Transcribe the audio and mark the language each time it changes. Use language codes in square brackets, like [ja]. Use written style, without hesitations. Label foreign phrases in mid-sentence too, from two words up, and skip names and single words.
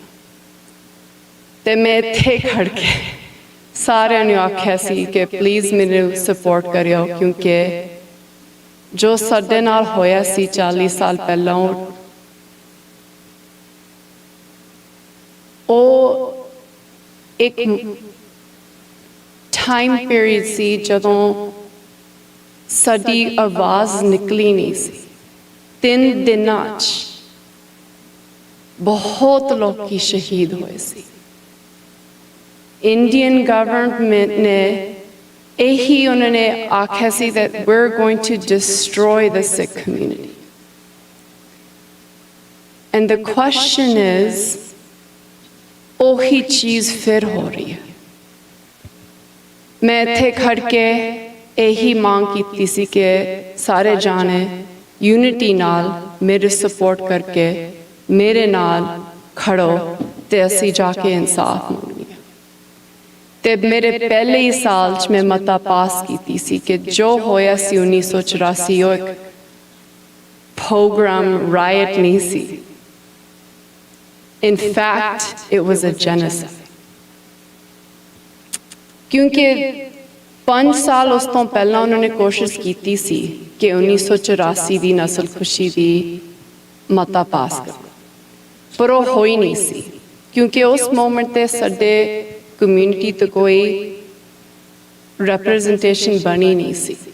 [pa] ਤੇ ਮੈਂ ਇੱਥੇ ਖੜ ਕੇ ਸਾਰਿਆਂ ਨੂੰ ਆਖਿਆ ਸੀ ਕਿ ਪਲੀਜ਼ ਮੈਨੂੰ ਸਪੋਰਟ ਕਰਿਓ, ਕਿਉਂਕਿ ਜੋ ਸਾਡੇ ਨਾਲ ਹੋਇਆ ਸੀ 40 ਸਾਲ ਪਹਿਲਾਂ, ਉਹ ਇੱਕ [en] time period [pa] ਸੀ ਜਦੋਂ ਸਾਡੀ ਆਵਾਜ਼ ਨਿਕਲੀ ਨਹੀਂ ਸੀ। 3 ਦਿਨਾਂ 'ਚ ਬਹੁਤ ਲੋਕੀ ਸ਼ਹੀਦ ਹੋਏ ਸੀ। [en] Indian government [pa] ਨੇ ਇਹੀ ਉਹਨਾਂ ਨੇ ਆਖਿਆ ਸੀ [en] that we're going to destroy the Sikh community. And the question is, [pa] ਉਹੀ ਚੀਜ਼ ਫਿਰ ਹੋ ਰਹੀ ਹੈ। ਮੈਂ ਇੱਥੇ ਖੜ ਕੇ ਇਹੀ ਮੰਗ ਕੀਤੀ ਸੀ ਕਿ ਸਾਰੇ ਜਾਣੇ ਯੂਨਿਟੀ ਨਾਲ ਮੇਰੇ ਸਪੋਰਟ ਕਰਕੇ ਮੇਰੇ ਨਾਲ ਖੜੋ ਤੇ ਅਸੀਂ ਜਾ ਕੇ ਇਨਸਾਫ ਮੰਗੀਏ। ਤੇ ਮੇਰੇ ਪਹਿਲੇ ਹੀ ਸਾਲ 'ਚ ਮੈਂ ਮਤਾ ਪਾਸ ਕੀਤੀ ਸੀ ਕਿ ਜੋ ਹੋਇਆ ਸੀ 1984 ਉਹ ਇੱਕ [en] pogrom riot [pa] ਨਹੀਂ ਸੀ। [en] In fact, it was a genocide. [pa] ਕਿਉਂਕਿ 5 ਸਾਲ ਉਸ ਤੋਂ ਪਹਿਲਾਂ ਉਹਨਾਂ ਨੇ ਕੋਸ਼ਿਸ਼ ਕੀਤੀ ਸੀ ਕਿ 1984 ਦੀ ਨਸਲਕੁਸ਼ੀ ਦੀ ਮਤਾ ਪਾਸ ਕਰਨਾ, ਪਰ ਉਹ ਹੋਈ ਨਹੀਂ ਸੀ ਕਿਉਂਕਿ ਉਸ ਮੋਮੈਂਟ ਤੇ ਸਾਡੇ ਕਮਿਊਨਿਟੀ ਤੇ ਕੋਈ ਰਿਪਰੈਜ਼ੈਂਟੇਸ਼ਨ ਬਣੀ ਨਹੀਂ ਸੀ।